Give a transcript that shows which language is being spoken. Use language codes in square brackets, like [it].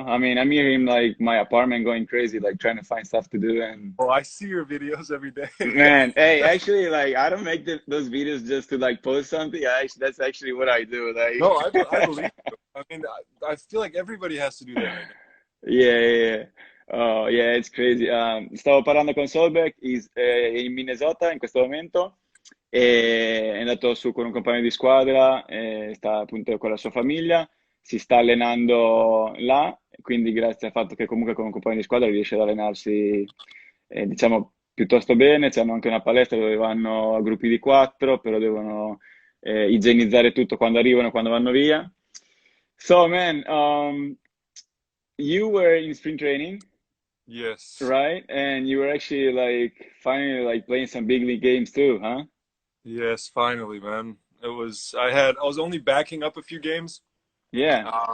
[en] I mean, I'm hearing like my apartment going crazy, like trying to find stuff to do. And Oh, I see your videos every day. man, hey, actually, like I don't make those videos just to like post something. That's actually what I do. No, I Like, believe you. I mean, I feel like everybody has to do that right now. yeah, yeah, yeah. Oh, yeah, it's crazy. [it] Stavo parlando con Solbeck, in Minnesota in questo momento, e è andato su con un compagno di squadra, sta appunto con la sua famiglia, si sta allenando là, quindi grazie al fatto che comunque con un compagno di squadra riesce ad allenarsi, diciamo, piuttosto bene. C'hanno anche una palestra dove vanno a gruppi di quattro, però devono igienizzare tutto quando arrivano e quando vanno via. [en] So, man, you were in spring training, Yes. right? And you were actually like finally like playing some big league games too, huh? Yes, finally, man. I was only backing up a few games, Yeah,